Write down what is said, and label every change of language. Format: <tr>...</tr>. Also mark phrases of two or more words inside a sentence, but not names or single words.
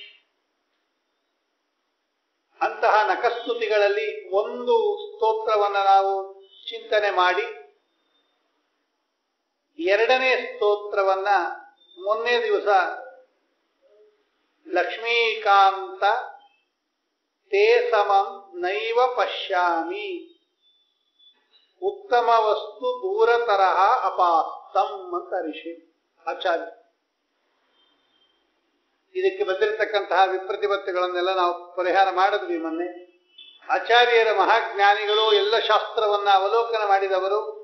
<kn>ಅಂತಹ ನಖಸ್ತುತಿಗಳಲ್ಲಿ ಒಂದು ಸ್ತೋತ್ರವನ್ನು ನಾವು ಚಿಂತನೆ ಮಾಡಿ, ಎರಡನೇ ಸ್ತೋತ್ರವನ್ನ ಮೊನ್ನೆ ದಿವಸ</kn> <sa>ಲಕ್ಷ್ಮೀಕಾಂತ ತೇ ಸಮಂ ನೈವ ಪಶ್ಯಾಮಿ ಉತ್ತಮ ವಸ್ತು ದೂರತರಹ ಅಪಾಸ್ತಂ</sa> <kn>ಅಂತ ಋಷಿ ಆಚಾರ್ಯ. ಇದಕ್ಕೆ ಬಂದಿರತಕ್ಕಂತಹ ವಿಪ್ರತಿಪತ್ತಿಗಳನ್ನೆಲ್ಲ ನಾವು ಪರಿಹಾರ ಮಾಡಿದ್ವಿ ಮೊನ್ನೆ. ಆಚಾರ್ಯರ ಮಹಾಜ್ಞಾನಿಗಳು ಎಲ್ಲ ಶಾಸ್ತ್ರವನ್ನ ಅವಲೋಕನ ಮಾಡಿದವರು.</kn>